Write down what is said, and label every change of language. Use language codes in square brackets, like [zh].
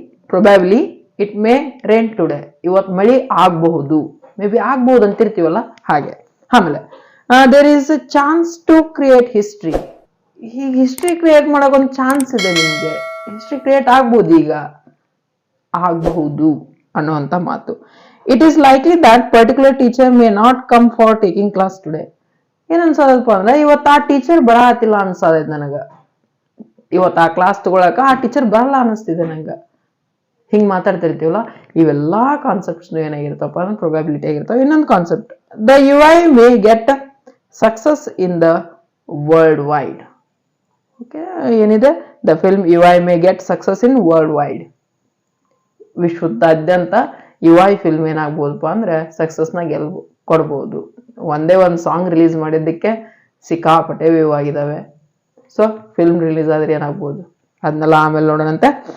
[en] probably it may rain today, [kn] ಇವತ್ತು ಮಳಿ ಆಗಬಹುದು, ಮೇ ಬಿ ಆಗಬಹುದು ಅಂತಿರ್ತೀವಲ್ಲ ಹಾಗೆ. [en] ಆಮೇಲೆ there is a chance to create history. [kn] ಈ ಹಿಸ್ಟ್ರಿ ಕ್ರಿಯೇಟ್ ಮಾಡೋಕೆ ಒಂದು ಚಾನ್ಸ್ ಇದೆ, ನಿಮಗೆ ಹಿಸ್ಟ್ರಿ ಕ್ರಿಯೇಟ್ ಆಗ್ಬೋದು, ಈಗ ಆಗಬಹುದು ಅನ್ನುವಂಥ ಮಾತು. [en] It is likely that particular teacher may not come for taking class today. [kn] ಏನ್ ಅನ್ಸದಪ್ಪ ಅಂದ್ರೆ ಇವತ್ತು ಆ ಟೀಚರ್ ಬರತ್ತಿಲ್ಲ ಅನ್ಸದೈತ್ ನನಗ, ಇವತ್ತು ಆ ಕ್ಲಾಸ್ ತಗೊಳಕ ಆ ಟೀಚರ್ ಬರಲ್ಲ ಅನಿಸ್ತಿದೆ ನಂಗ. ಹಿಂಗ್ ಮಾತಾಡ್ತಿರ್ತೀವಲ್ಲ, ಇವೆಲ್ಲಾ ಕಾನ್ಸೆಪ್ಟ್ಸ್ ಏನಾಗಿರ್ತಪ್ಪ ಅಂದ್ರೆ ಪ್ರೊಬ್ಯಾಬಿಲಿಟಿ ಆಗಿರ್ತಾವ. ಇನ್ನೊಂದು concept, [en] The UI may get success in the world wide. Okay, ಏನಿದೆ the film UI may get success in world wide. [kn] ವಿಶ್ವದಾದ್ಯಂತ UI ಫಿಲ್ಮ್ ಏನಾಗ್ಬೋದಪ್ಪ ಅಂದ್ರೆ ಸಕ್ಸಸ್ನ ಕೊಡ್ಬೋದು. ಒಂದೇ ಒಂದು ಸಾಂಗ್ ರಿಲೀಸ್ ಮಾಡಿದ್ದಕ್ಕೆ ಸಿಕ್ಕಾಪಟ್ಟೆ ವ್ಯೂ ಆಗಿದಾವೆ. ಸೊ ಫಿಲ್ಮ್ ರಿಲೀಸ್ ಆದ್ರೆ ಏನಾಗ್ಬೋದು ಅದನ್ನೆಲ್ಲ ಆಮೇಲೆ ನೋಡೋಣಂತೆ.